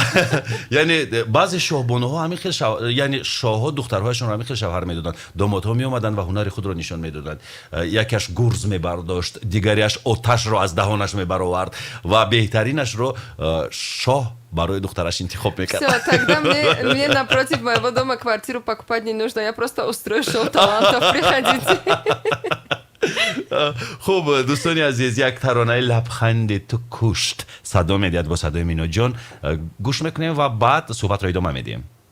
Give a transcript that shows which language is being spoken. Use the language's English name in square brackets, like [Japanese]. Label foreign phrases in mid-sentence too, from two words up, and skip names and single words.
[Tajik] یعنی بعضی شاهبانوها همین خیلی یعنی شاهها دخترهایشون رو همین خیلی شوهر میدادن، دامادها می اومدن و هنر خود رو نشان میدادن. یکیش گرز میبرداشت، دیگریش آتش رو از دهانش میبرآورد و беҳтаринаш رو شاه برای دخترش انتخاب میکرد. [Russian] Все, тогда мне напротив моего дома квартиру покупать не нужно. Я просто устрою шоу талантов. Приходите. [Tajik] خوب دوستانی عزیز، یک ترانه لبخند تو کشت صدا میدید با صدای مینو جان گوش میکنیم و بعد صحبت را ادامه میدیم.